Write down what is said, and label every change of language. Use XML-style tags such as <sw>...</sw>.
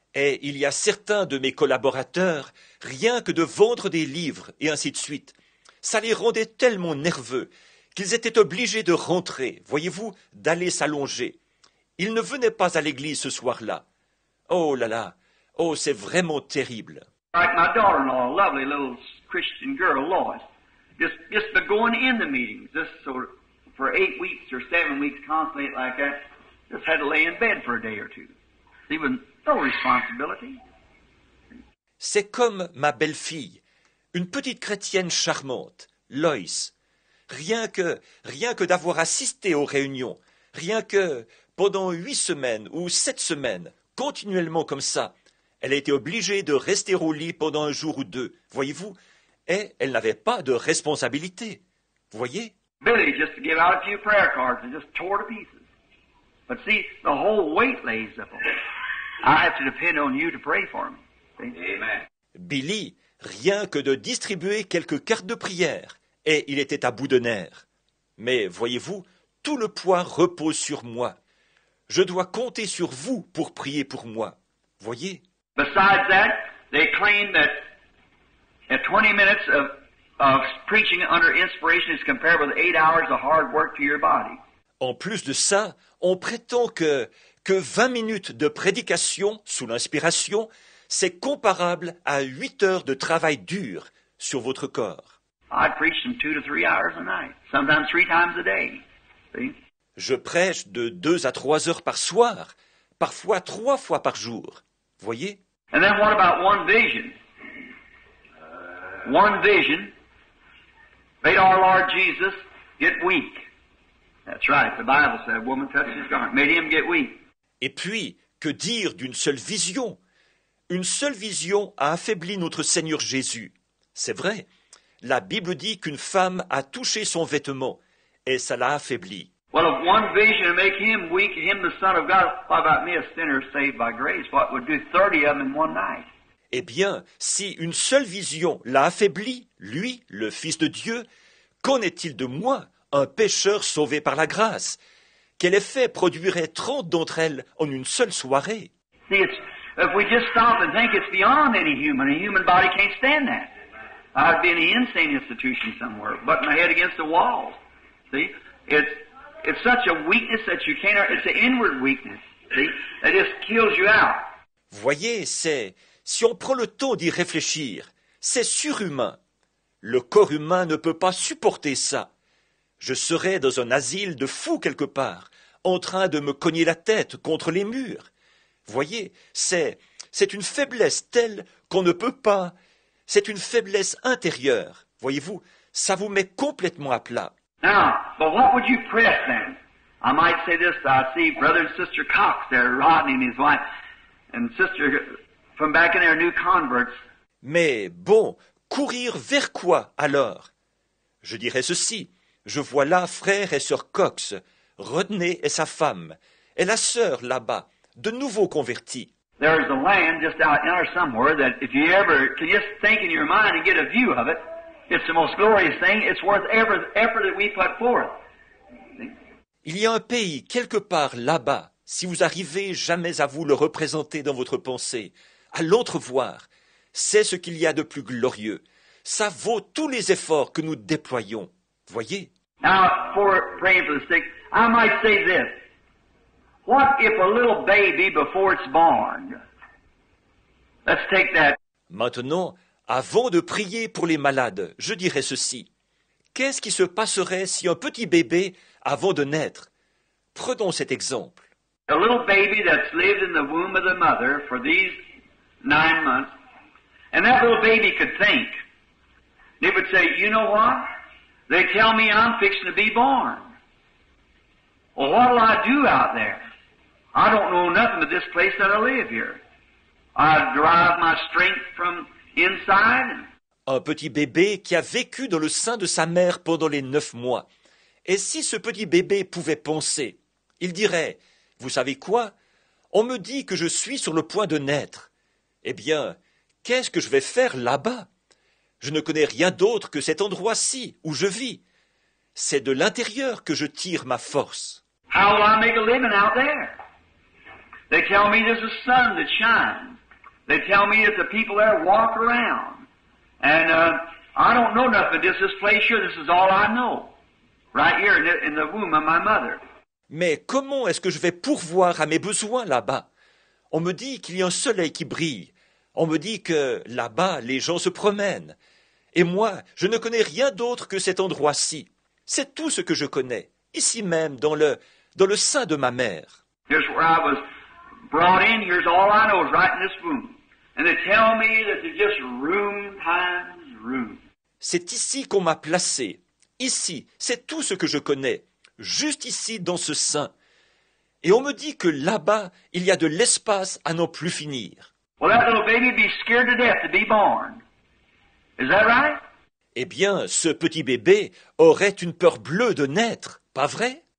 <fr>Et il y a certains de mes collaborateurs, rien que de vendre des livres et ainsi de suite, ça les rendait tellement nerveux qu'ils étaient obligés de rentrer, voyez-vous, d'aller s'allonger. Ils ne venaient pas à l'église ce soir-là. Oh là là, oh c'est vraiment terrible.</fr> <en>Like my daughter-in-law, a lovely little Christian girl, Lois, just going in the meetings, just so for 8 weeks or 7 weeks constantly like that, just had to lay in bed for a day or two. See, with no responsibility.</en> <fr>C'est comme ma belle-fille, une petite chrétienne charmante, Lois. Rien que d'avoir assisté aux réunions, rien que pendant 8 semaines ou 7 semaines, continuellement comme ça, elle a été obligée de rester au lit pendant un jour ou deux, voyez-vous, et elle n'avait pas de responsabilité, voyez.</fr> <en>Billy just to give out a few prayer cards and just tore to pieces. But see, the whole weight lays up on me. I have to depend on you to pray for me. See? Amen.</en> <fr>Billy, rien que de distribuer quelques cartes de prière, et il était à bout de nerfs. Mais voyez-vous, tout le poids repose sur moi. Je dois compter sur vous pour prier pour moi. Voyez?</fr> <en>Besides that, they claim that 20 minutes of preaching under inspiration is compared with 8 hours of hard work to your body.</en> <fr>En plus de ça, on prétend que 20 minutes de prédication sous l'inspiration, c'est comparable à 8 heures de travail dur sur votre corps.</fr> <en>I preach from 2 to 3 hours a night, sometimes 3 times a day. See?</en> <fr>Je prêche de 2 à 3 heures par soir, parfois 3 fois par jour. Voyez?</fr> <en>And then what about one vision? One vision made our Lord Jesus get weak. That's right, the Bible said, woman touched his garment, made him get weak.</en> <fr>Et puis, que dire d'une seule vision? Une seule vision a affaibli notre Seigneur Jésus. C'est vrai, la Bible dit qu'une femme a touché son vêtement, et ça l'a affaibli.</fr> <en>Well, if one vision would make him weak, him the Son of God, what about me, a sinner saved by grace? What would do 30 of them in one night?</en> <fr>Eh bien, si une seule vision l'a affaibli, lui, le Fils de Dieu, qu'en est-il de moi, un pécheur sauvé par la grâce? Quel effet produirait 30 d'entre elles en une seule soirée?</fr> <en>See, If we just stop and think it's beyond any human, a human body can't stand that. I'd be in an insane institution somewhere, butting my head against the wall. See? It's such a weakness that you can't, it's an inward weakness. See? That just kills you out.</en> <fr>Voyez, si on prend le temps d'y réfléchir, c'est surhumain. Le corps humain ne peut pas supporter ça. Je serais dans un asile de fous quelque part, en train de me cogner la tête contre les murs. Voyez, c'est une faiblesse telle qu'on ne peut pas. C'est une faiblesse intérieure. Voyez-vous, ça vous met complètement à plat.</fr> <en>Now, but what would you press then? I might say this, I see Brother and Sister Cox there, Rodney and his wife, and Sister from back in their new converts.</en> <fr>Mais bon, courir vers quoi alors? Je dirais ceci. Je vois là frère et sœur Cox, Rodney et sa femme, et la sœur là-bas, de nouveaux convertis.</fr> <en>There's a land just out in there somewhere that if you ever can just think in your mind and get a view of it, it's the most glorious thing. It's worth every effort that we put forth.</en> <fr>Il y a un pays quelque part là-bas, si vous arrivez jamais à vous le représenter dans votre pensée, à l'entrevoir, c'est ce qu'il y a de plus glorieux. Ça vaut tous les efforts que nous déployons. Voyez?</fr> <en>Now, for praying for the sick, I might say this. What if a little baby before it's born? Let's take that.</en> <fr>Maintenant, avant de prier pour les malades, je dirais ceci. Qu'est-ce qui se passerait si un petit bébé, avant de naître, prenons cet exemple.</fr> <en>A little baby that's lived in the womb of the mother for these 9 months, and that little baby could think. It would say, you know what? They tell me I'm fixing to be born. Well, what'll I do out there? I don't know nothing but this place that I live here. I derive my strength from inside.</en> <fr>Un petit bébé qui a vécu dans le sein de sa mère pendant les 9 mois. Et si ce petit bébé pouvait penser, il dirait, vous savez quoi? On me dit que je suis sur le point de naître. Eh bien, qu'est-ce que je vais faire là-bas? Je ne connais rien d'autre que cet endroit-ci où je vis. C'est de l'intérieur que je tire ma force.</fr> <en>How will I make a living out there? They tell me there's a sun that shines. They tell me that the people there walk around. And I don't know nothing, just this place here, this is all I know. Right here in the womb of my mother.</en> <fr>Mais comment est-ce que je vais pourvoir à mes besoins là-bas? On me dit qu'il y a un soleil qui brille. On me dit que là-bas, les gens se promènent. Et moi, je ne connais rien d'autre que cet endroit-ci. C'est tout ce que je connais, ici même, dans le sein de ma mère.</fr> <en>Here's where I was brought in. Here's all I know is right in this womb. And they tell me that there's just room times room.</en> <fr>C'est ici qu'on m'a placé. Ici, c'est tout ce que je connais. Juste ici, dans ce sein. Et on me dit que là-bas, il y a de l'espace à n'en plus finir.</fr> <en>Well, that little baby would be scared to death to be born. Is that right?</en> <fr>Eh bien, ce petit bébé aurait une peur bleue de naître, pas vrai?</fr>